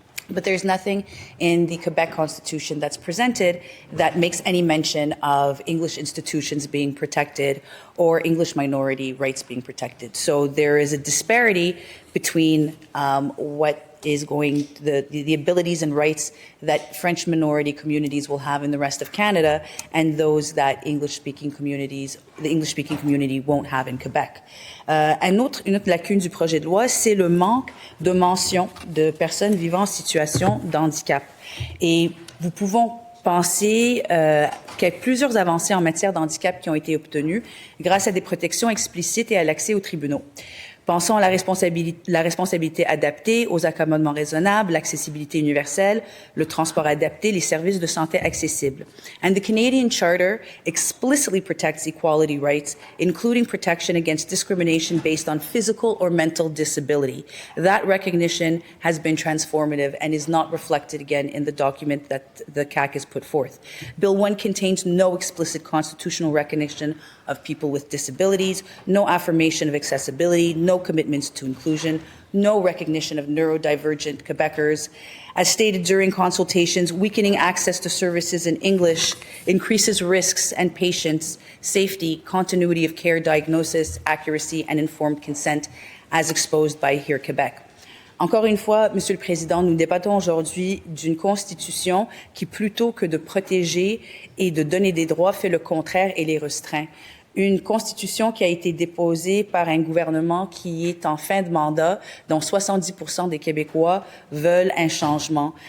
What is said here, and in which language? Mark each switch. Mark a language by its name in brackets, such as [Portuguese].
[English] But there's nothing in the Quebec Constitution that's presented that makes any mention of English institutions being protected or English minority rights being protected. So there is a disparity between what is going, the abilities and rights that French minority communities will have in the rest of Canada and those that the English-speaking community won't have in Quebec. [French] Une autre lacune du projet de loi, c'est le manque de mention de personnes vivant en situation de handicap. Et nous pouvons penser qu'il y a plusieurs avancées en matière d'handicap qui ont été obtenues grâce à des protections explicites et à l'accès aux tribunaux. Pensons à la responsabilité adaptée, aux accommodements raisonnables, l'accessibilité universelle, le transport adapté, les services de santé accessibles. [English] And the Canadian Charter explicitly protects equality rights, including protection against discrimination based on physical or mental disability. That recognition has been transformative and is not reflected again in the document that the CAC has put forth. Bill 1 contains no explicit constitutional recognition of people with disabilities, no affirmation of accessibility, no commitments to inclusion, no recognition of neurodivergent Quebecers. As stated during consultations, weakening access to services in English increases risks and patients' safety, continuity of care, diagnosis, accuracy, and informed consent, as exposed by Here Quebec. [French] Encore une fois, Monsieur le Président, nous débattons aujourd'hui d'une Constitution qui, plutôt que de protéger et de donner des droits, fait le contraire et les restreint. Une Constitution qui a été déposée par un gouvernement qui est en fin de mandat, dont 70% des Québécois veulent un changement.